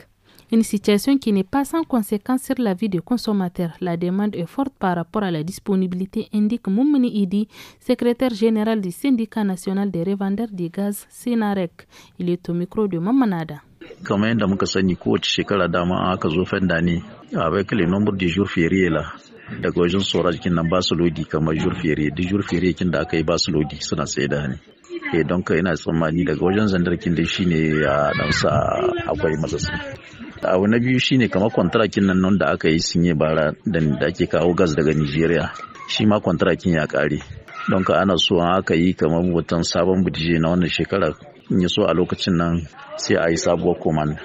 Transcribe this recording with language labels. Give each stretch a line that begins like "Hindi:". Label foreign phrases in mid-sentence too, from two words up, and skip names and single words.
French: Une situation qui n'est pas sans conséquence sur la vie des consommateurs. La demande est forte par rapport à la disponibilité, indique Moumouni Idi, secrétaire général du syndicat national des revendeurs de gaz, Sénarec. Il est au micro de Mamanada.
Hausa: kamar yadda muka sani kowace shekara dama aka zo fenda ne
French: avec le nombre de jours fériés là
Hausa: daga wajen tsora jikin nan ba su lodi kamar
French: jour férié
Hausa: duk
French: jour férié
Hausa: kin da aka yi ba su lodi suna tsaida ne don ka ina tsammani daga wajen zandarkin dai shine ya dan sa akwai matsatsi. Abu na biyu shine kamar kwantarakin nan da aka yi sinye bara da ake kawo gas daga Nigeria shi ma kwantarakin ya kare don ka ana so aka yi kamar watan sabon budije na wannan shekara in ya so a lokacin nan sai a yi sabuwar command.